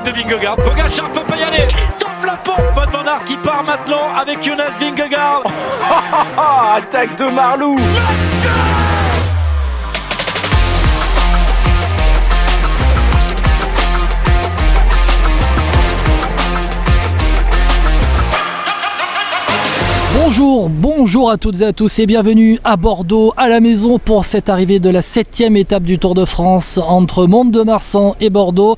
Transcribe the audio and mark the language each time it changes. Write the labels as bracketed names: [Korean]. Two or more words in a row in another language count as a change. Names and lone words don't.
[French] Vingegaard. Pogačar peut pas y aller. Christophe Laporte. Wout van Aert qui part maintenant avec Jonas Vingegaard. Attaque de Marlou. Bonjour à toutes et à tous et bienvenue à Bordeaux, à la maison pour cette arrivée de la 7e étape du Tour de France entre Mont-de-Marsan et Bordeaux.